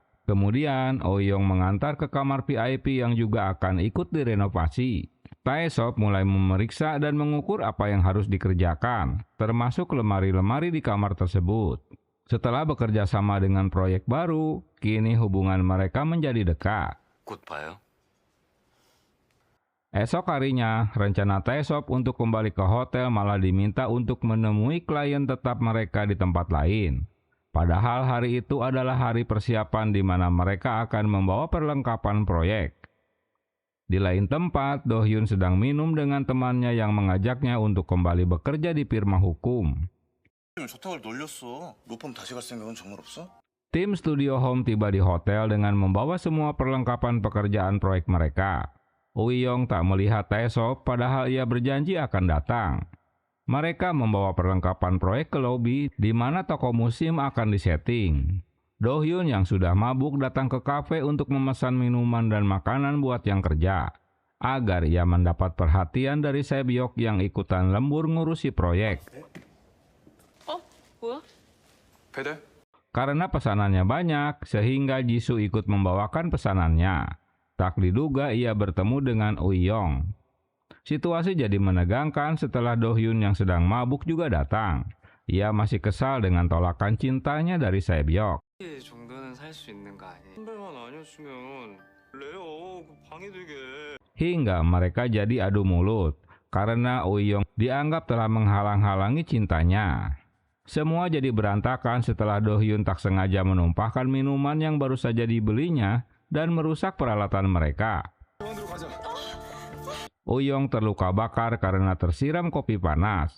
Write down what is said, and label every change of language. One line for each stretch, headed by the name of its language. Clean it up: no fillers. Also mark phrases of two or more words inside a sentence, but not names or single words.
Indonesian: Kemudian, Uyong mengantar ke kamar VIP yang juga akan ikut direnovasi. Taesop mulai memeriksa dan mengukur apa yang harus dikerjakan, termasuk lemari-lemari di kamar tersebut. Setelah bekerja sama dengan proyek baru, kini hubungan mereka menjadi dekat.
Korean: 곧 봐요.
Indonesian: Esok harinya, rencana Taesop untuk kembali ke hotel malah diminta untuk menemui klien tetap mereka di tempat lain. Padahal hari itu adalah hari persiapan di mana mereka akan membawa perlengkapan proyek. Di lain tempat, Dohyun sedang minum dengan temannya yang mengajaknya untuk kembali bekerja di firma hukum.
Korean: 저택을 놀렸어. 로펌 다시 갈 생각은 정말 없어?
Indonesian: Tim Studio Home tiba di hotel dengan membawa semua perlengkapan pekerjaan proyek mereka. Uyong tak melihat Taesop padahal ia berjanji akan datang. Mereka membawa perlengkapan proyek ke lobi di mana toko musim akan disetting. Dohyun yang sudah mabuk datang ke kafe untuk memesan minuman dan makanan buat yang kerja, agar ia mendapat perhatian dari Sae-byok yang ikutan lembur ngurusi proyek.
Korean: 뭐야? 배달?
Indonesian: Karena pesanannya banyak, sehingga Jisoo ikut membawakan pesanannya. Tak diduga ia bertemu dengan Uyong. Situasi jadi menegangkan setelah Dohyun yang sedang mabuk juga datang. Ia masih kesal dengan tolakan cintanya dari Sae-byok.
Korean: 이 정도는 살 수 있는 거 아니에요? 선배만 아니었으면 레어 그 방해되게.
Indonesian: Hingga mereka jadi adu mulut, karena Uyong dianggap telah menghalang-halangi cintanya. Semua jadi berantakan setelah Dohyun tak sengaja menumpahkan minuman yang baru saja dibelinya dan merusak peralatan mereka. Uyong terluka bakar karena tersiram kopi panas.